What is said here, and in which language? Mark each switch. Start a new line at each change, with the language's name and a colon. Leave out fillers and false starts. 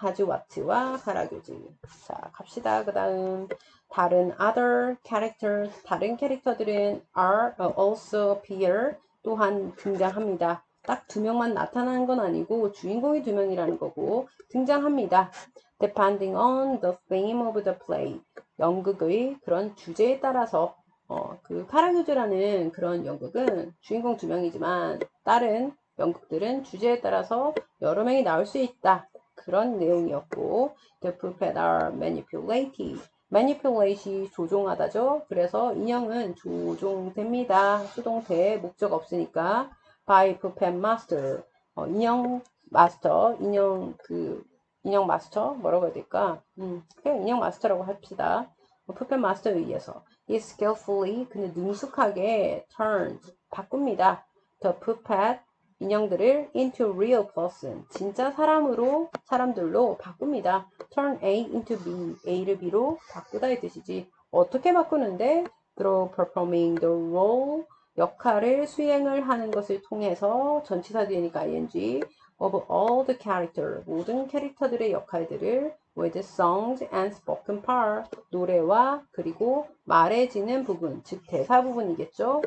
Korean: 하즈와트와 카라교즈. 자, 갑시다. 그 다음 다른 other characters 다른 캐릭터들은
English: are also appear
Korean: 또한 등장합니다. 딱 두 명만 나타나는 건 아니고 주인공이 두 명이라는 거고 등장합니다.
English: Depending on the theme of the play.
Korean: 연극의 그런 주제에 따라서 그 카라교즈라는 그런 연극은 주인공 두 명이지만 다른 연극들은 주제에 따라서 여러 명이 나올 수 있다. 그런 내용이었고
English: The puppet are manipulated.
Korean: manipulate이 조종하다죠. 그래서 인형은 조종됩니다. 수동태 목적 없으니까
English: by puppet master.
Korean: 인형 마스터, 인형 마스터 뭐라고 해야 될까? 그냥 인형 마스터라고 합시다. puppet 마스터에 의해서
English: is skillfully
Korean: 근데 능숙하게 turned 바꿉니다.
English: The puppet 인형들을 into real person
Korean: 진짜 사람들로 바꿉니다.
English: Turn A into B
Korean: A를 B로 바꾸다의 뜻이지. 어떻게 바꾸는데?
English: Through performing the role
Korean: 역할을 수행을 하는 것을 통해서
English: 전치사 뒤에니까 ing of all the character 모든 캐릭터들의 역할들을 with songs and spoken part
Korean: 노래와 그리고 말해지는 부분
English: 즉 대사 부분이겠죠.